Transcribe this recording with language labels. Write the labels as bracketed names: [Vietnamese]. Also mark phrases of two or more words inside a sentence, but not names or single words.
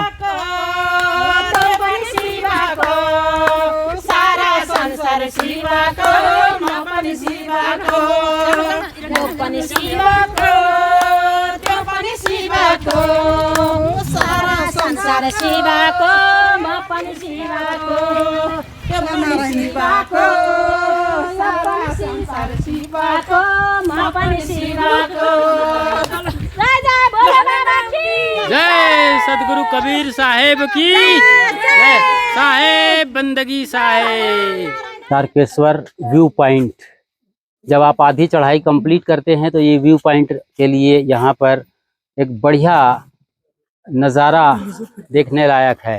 [Nepali] त्यो पनि शिवको, सारा संसार शिवको, म पनि शिवको, म पनि शिवको, त्यो पनि शिवको, सारा संसार शिवको, म पनि शिवको, त्यो पनि शिवको, सारा संसार शिवको, म पनि शिवको। [Hindi] जय जय भोले बाबा की जय, सदगुरु कबीर साहेब की जय, साहेब बंदगी साहेब। तारकेश्वर [English] view point, [Hindi] जब आप आधी चढ़ाई कंप्लीट करते हैं तो ये [English] view point [Hindi] के लिए यहाँ पर एक बढ़िया नज़ारा देखने लायक है।